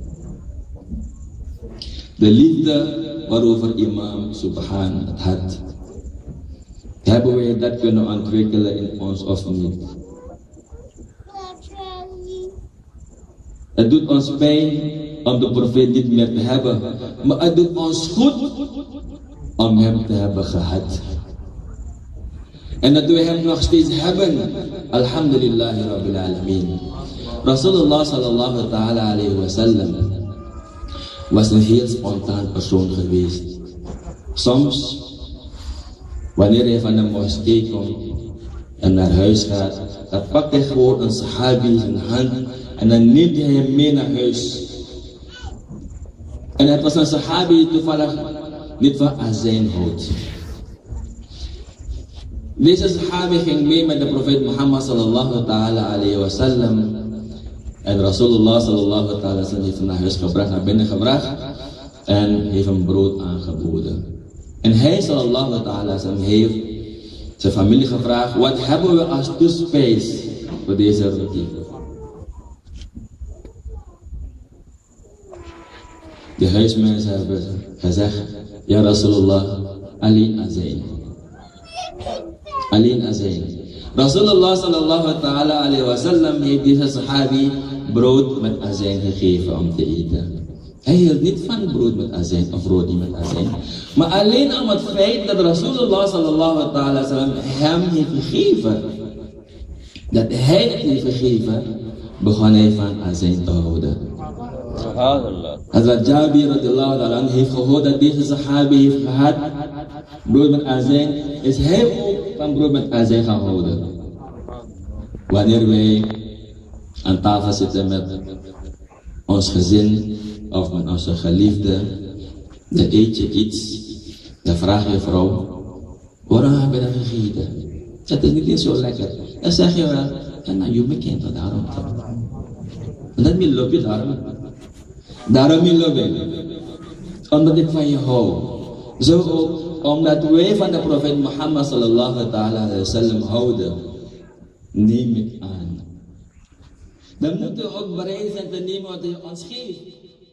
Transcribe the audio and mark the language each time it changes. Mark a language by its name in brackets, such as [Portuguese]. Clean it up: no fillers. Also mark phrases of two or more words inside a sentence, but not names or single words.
[Dutch] De liefde waarover imam Subhan het had, hebben wij dat kunnen ontwikkelen in ons of niet? Het doet ons pijn om de profeet niet meer te hebben, maar het doet ons goed om hem te hebben gehad. En dat we hem nog steeds hebben, [Arabic] الحمد لله رب العالمين. رسول الله صلى الله تعالى عليه وسلم [Dutch] was een heel spontaan persoon geweest. Soms, wanneer hij van de moskee komt en naar huis gaat, dan pakt hij gewoon een sahabi in zijn hand en dan neemt hij hem mee naar huis. En het was een sahabi die toevallig niet van azijn houdt. Deze sahabi ging mee met de profeet Mohammed [Arabic] صلى الله تعالى عليه وسلم. [Dutch] En [Arabic] رسول الله صلى الله تعالى وسلم [Dutch] heeft hem naar huis gebracht, naar binnen gebracht. En heeft hem brood aangeboden. En hij [Arabic] صلى الله تعالى وسلم [Dutch] heeft zijn familie gevraagd, wat hebben we als toespijs voor deze roti? De huismensen hebben gezegd, ja Rasulullah, alleen azijn. Alleen azijn. [Arabic] رسول الله صلى الله تعالى عليه وسلم [Dutch] heeft deze sahabi brood met azijn gegeven om te eten. Hij hield niet van brood met azijn of roti met azijn. Maar alleen om het feit dat [Arabic] رسول الله صلى الله تعالى وسلم [Dutch] hem heeft gegeven, dat hij het heeft gegeven, begon hij van azijn te houden. Hazrat Jabir [Arabic] رضي الله تعالى [Dutch] heeft gehoord dat deze sahabi heeft gehad brood met azijn, is hij ook van brood met azijn gaan houden. Wanneer wij aan tafel zitten met ons gezin of met onze geliefde, dan eet je iets, dan vraag je vrouw, waarom heb je dat gegeten? Het is niet eens zo lekker. Dan zeg je wel, ja, nou, je bekent dat daarom. Dat wil loop je daarom. Daarom wil loop je. Omdat ik van je hou. Zo ook, omdat wij van de profeet Mohammed [Arabic] صلى الله عليه وسلم [Dutch] houden, neem ik aan. Dan moeten we ook bereid zijn te nemen wat hij ons geeft.